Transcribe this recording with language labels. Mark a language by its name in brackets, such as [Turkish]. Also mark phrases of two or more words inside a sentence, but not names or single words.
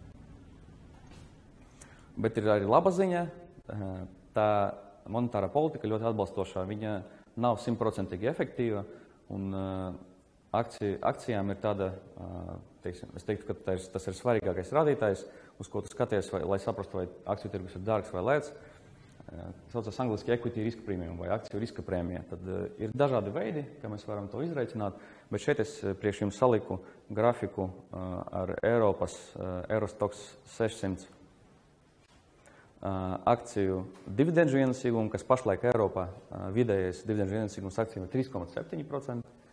[Latvian] Bet ir arī laba ziņa, tā monetārā politika ļoti atbalstošā, viņa nav 100% efektīva, un akcijām ir tāda, es teiktu, ka tas ir svarīgākais rādītājs, uz ko tu skaties, lai saprastu, vai akciju tirgus ir dārgs vai lēts. Saucās angliski [English] equity risk premium [Latvian] vai akciju riska prēmija. Tad ir dažādi veidi, kā mēs varam to izreikināt, bet šeit es priekš jums saliku grafiku ar Eiropas Eurostoxx 600 akciju dividendžu ienesīgumu, kas pašlaik Eiropā vidējais dividendžu ienesīgums akcijām ir 3,7%.